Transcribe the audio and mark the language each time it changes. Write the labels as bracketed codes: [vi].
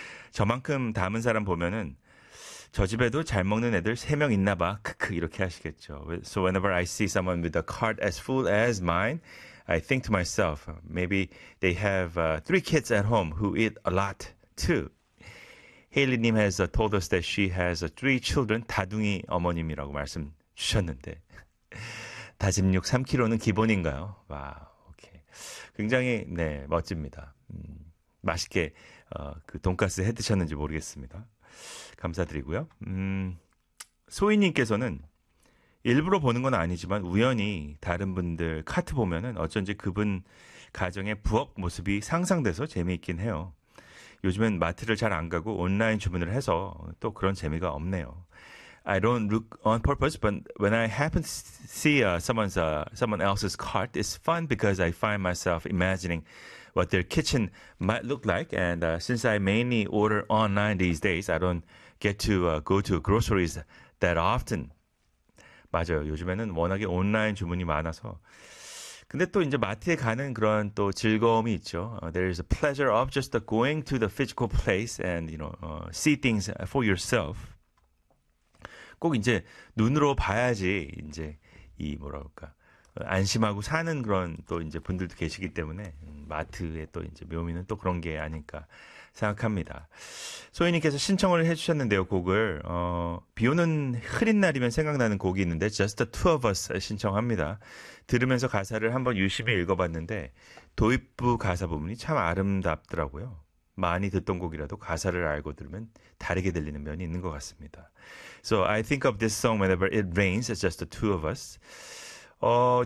[ko] 저만큼 담은 사람 보면은 저 집에도 잘 먹는 애들 3명 있나 봐. 크크 이렇게 하시겠죠. [en] So whenever I see someone with a cart as full as mine, I think to myself, maybe they have 3 kids at home who eat a lot too. Haley Nim has told us that she has 3 children, 다둥이 어머님이라고 말씀 주셨는데. [ko] 다짐육 3kg는 기본인가요? 와, 오케이. 굉장히, 네, 멋집니다. 맛있게, 그 돈가스 해 드셨는지 모르겠습니다. 감사드리고요. 소희님께서는 일부러 보는 건 아니지만 우연히 다른 분들 카트 보면은 어쩐지 그분 가정의 부업 모습이 상상돼서 재미있긴 해요. 요즘엔 마트를 잘 안 가고 온라인 주문을 해서 또 그런 재미가 없네요. [en] I don't look on purpose, but when I happen to see someone else's cart, it's fun because I find myself imagining what their kitchen might look like. And since I mainly order online these days, I don't get to go to groceries that often. [ko] 맞아요. 요즘에는 워낙에 온라인 주문이 많아서. 근데 또 이제 마트에 가는 그런 또 즐거움이 있죠. [en] There is a pleasure of just going to the physical place and, you know, see things for yourself. [ko] 꼭 이제 눈으로 봐야지 이제 이 뭐랄까 안심하고 사는 그런 또 이제 분들도 계시기 때문에 마트의 또 이제 묘미는 또 그런 게 아닐까 생각합니다. 소희님께서 신청을 해주셨는데요, 곡을 비오는 흐린 날이면 생각나는 곡이 있는데 Just the Two of Us 신청합니다. 들으면서 가사를 한번 유심히 읽어봤는데 도입부 가사 부분이 참 아름답더라고요. 많이 듣던 곡이라도 가사를 알고 들으면 다르게 들리는 면이 있는 것 같습니다. [en] So I think of this song whenever it rains. It's just the two of us.